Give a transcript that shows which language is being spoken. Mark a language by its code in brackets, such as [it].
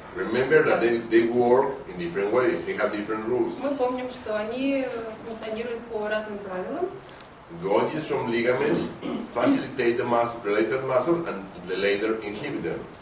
[en] Remember that they work in different ways. They have different rules. [ru] Мы помним, что они функционируют по разным правилам. [en] Golgis from ligaments facilitate the related muscle and later inhibit them.